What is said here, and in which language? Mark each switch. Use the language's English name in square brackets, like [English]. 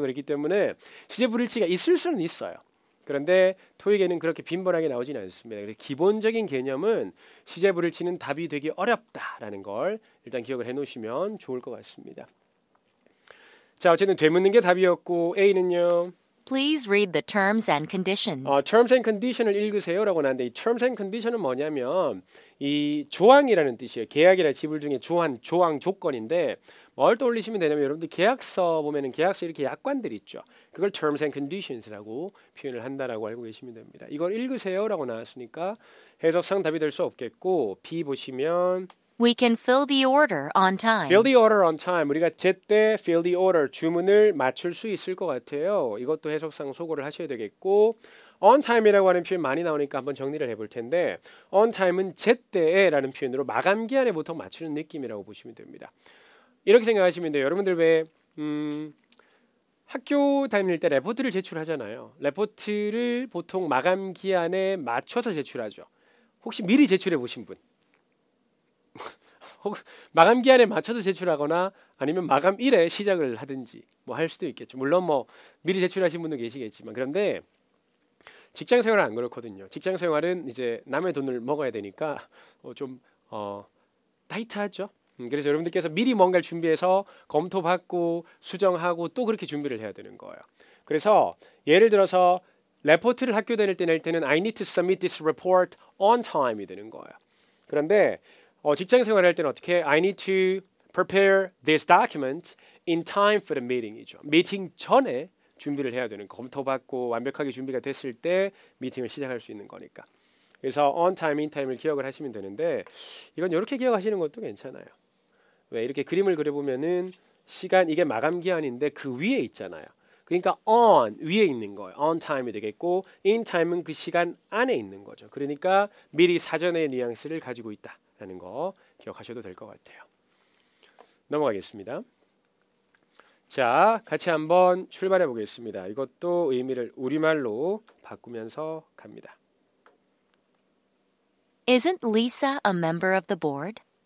[Korean] 그렇기 때문에 시제불일치가 있을 수는 있어요. 그런데 토익에는 그렇게 빈번하게 나오지는 않습니다. 그래서 기본적인 개념은 시제불일치는 답이 되기 어렵다라는 걸 일단 기억을 해놓으시면 좋을 것 같습니다. 자, 어쨌든 되묻는 게 답이었고 A는요. [English] Please read the terms and conditions. terms and condition [Korean] 을 읽으세요라고 나왔는데 이 terms and condition은 뭐냐면 이 조항이라는 뜻이에요. 계약이나 지불 중에 조항 조건인데 뭘 떠올리시면 되냐면 여러분들 계약서 보면은 계약서 이렇게 약관들 있죠. 그걸 [English] terms and conditions [Korean] 라고 표현을 한다라고 알고 계시면 됩니다. 이걸 읽으세요라고 나왔으니까 해석상 답이 될 수 없겠고 B 보시면 [English] We can fill the order on time. fill the order on time. [Korean] 우리가 제때 [English] fill the order [Korean] 주문을 맞출 수 있을 것 같아요. 이것도 해석상 소거를 하셔야 되겠고 on time이라고 하는 표현 많이 나오니까 한번 정리를 해볼 텐데 on time은 제때에라는 표현으로 마감 기한에 보통 맞추는 느낌이라고 보시면 됩니다. 이렇게 생각하시면 돼요. 여러분들 왜 학교 다닐 때 레포트를 제출하잖아요. 레포트를 보통 마감 기한에 맞춰서 제출하죠. 혹시 미리 제출해 보신 분? 마감 기한에 맞춰서 제출하거나 아니면 마감일에 시작을 하든지 뭐 할 수도 있겠죠. 물론 뭐 미리 제출하신 분도 계시겠지만 그런데 직장 생활은 안 그렇거든요. 직장 생활은 이제 남의 돈을 먹어야 되니까 좀 타이트하죠. 그래서 여러분들께서 미리 뭔가를 준비해서 검토받고 수정하고 또 그렇게 준비를 해야 되는 거예요. 그래서 예를 들어서 레포트를 학교 다닐 때 낼 때는 [English] I need to submit this report on time [Korean] 이 되는 거예요. 그런데 직장 생활할 때는 어떻게 [English] I need to prepare this document in time for the meeting [Korean] 이죠. 미팅 전에 준비를 해야 되는 거. 검토받고 완벽하게 준비가 됐을 때 미팅을 시작할 수 있는 거니까. 그래서 on time, in time을 기억을 하시면 되는데 이건 이렇게 기억하시는 것도 괜찮아요. 왜 이렇게 그림을 그려보면은 시간 이게 마감 기한인데 그 위에 있잖아요. 그러니까 on 위에 있는 거예요. on time이 되겠고 in time은 그 시간 안에 있는 거죠. 그러니까 미리 사전의 뉘앙스를 가지고 있다라는 거 기억하셔도 될 것 같아요. 넘어가겠습니다. 자, 같이 한번 출발해 보겠습니다. 이것도 의미를 우리말로 바꾸면서 갑니다. [English] Isn't Lisa a member of the board?